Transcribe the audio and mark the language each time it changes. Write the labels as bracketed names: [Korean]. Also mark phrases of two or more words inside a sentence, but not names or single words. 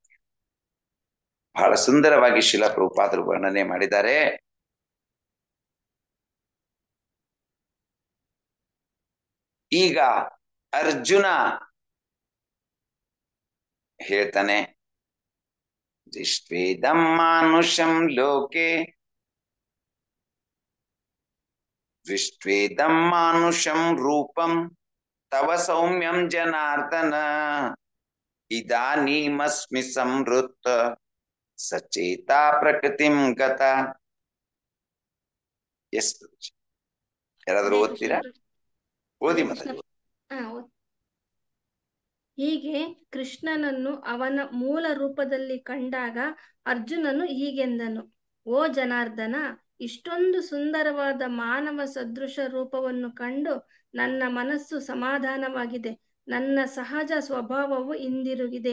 [Kannada] ಬಹಳ ಸುಂದರವಾಗಿ ಶಿಲಾ ಪ್ರಭುಪಾದರು ವರ್ಣನೆ ಮಾಡಿದ್ದಾರೆ. ಈಗ ಅರ್ಜುನ ಹೇಳ್ತಾನೆ, [Sanskrit] ದೃಷ್ಟ್ವೇದಂ ಮಾನುಷಂ ಲೋಕೆ ದೃಷ್ಟ್ವೇದಂ ಮಾನುಷಂ ರೂಪಂ ತವ ಸೌಮ್ಯಂ ಜನಾರ್ದನ ಇದಾನೀಮಸ್ಮಿ ಸಂವೃತ್ತ ಸಚೇತ ಪ್ರಕೃತಿಂ ಗತ. [Kannada] ಎಷ್ಟು ಯಾರಾದ್ರೂ ಓದ್ತೀರಾ? ಓದಿ ಮತ್ತೆ. ಹೀಗೆ ಕೃಷ್ಣನನ್ನು ಅವನ ಮೂಲ ರೂಪದಲ್ಲಿ ಕಂಡಾಗ ಅರ್ಜುನನು ಹೀಗೆಂದನು, ಓ ಜನಾರ್ದನ, ಇಷ್ಟೊಂದು ಸುಂದರವಾದ ಮಾನವ ಸದೃಶ ರೂಪವನ್ನು ಕಂಡು ನನ್ನ ಮನಸ್ಸು ಸಮಾಧಾನವಾಗಿದೆ, ನನ್ನ ಸಹಜ ಸ್ವಭಾವವು ಹಿಂದಿರುಗಿದೆ.